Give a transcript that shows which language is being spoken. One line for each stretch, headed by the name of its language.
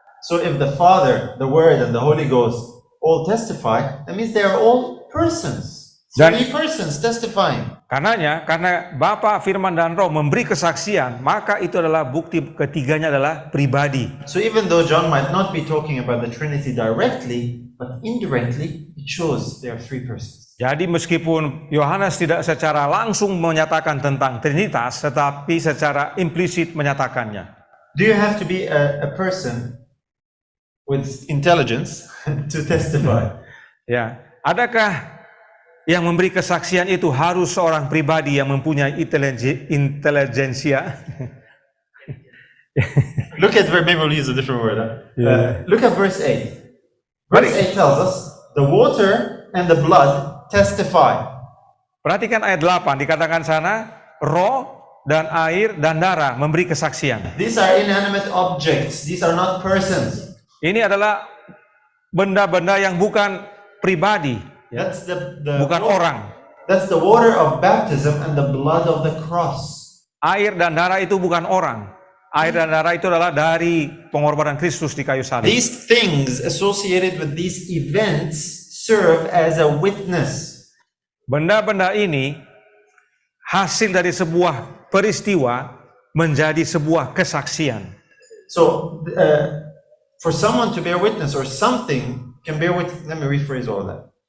English: So if the Father, the Word, and the Holy Ghost all testify, that means they are all persons.
Indonesian: Dan-
English: 3 persons testifying.
Indonesian: Karena Bapa, Firman, dan Roh memberi kesaksian, maka itu adalah bukti ketiganya adalah pribadi.
English: So even though John might not be talking about the Trinity directly, but indirectly, it shows there are 3 persons.
Indonesian: Jadi meskipun Yohanes tidak secara langsung menyatakan tentang Trinitas, tetapi secara implisit menyatakannya.
English: Do you have to be a person with intelligence to testify?
Indonesian: Ya, adakah yang memberi kesaksian itu harus seorang pribadi yang mempunyai intelijensia?
English: Look at maybe we'll use a different word. Yeah. Look at verse 8. Verse 8 tells us the water and the blood testify.
Indonesian: Perhatikan ayat 8, dikatakan sana, roh dan air dan darah memberi kesaksian.
English: These are inanimate objects. These are not persons.
Indonesian: Ini adalah benda-benda yang bukan pribadi, ya.
English: That's the
Indonesian: Bukan orang.
English: That's the water of baptism and the blood of the cross.
Indonesian: Air dan darah itu bukan orang. Air dan darah itu adalah dari pengorbanan Kristus di kayu salib.
English: These things associated with these events serve as a witness.
Indonesian: Benda-benda ini hasil dari sebuah peristiwa menjadi sebuah kesaksian.
English: So, for someone to bear witness or something can bear witness, let me rephrase all that.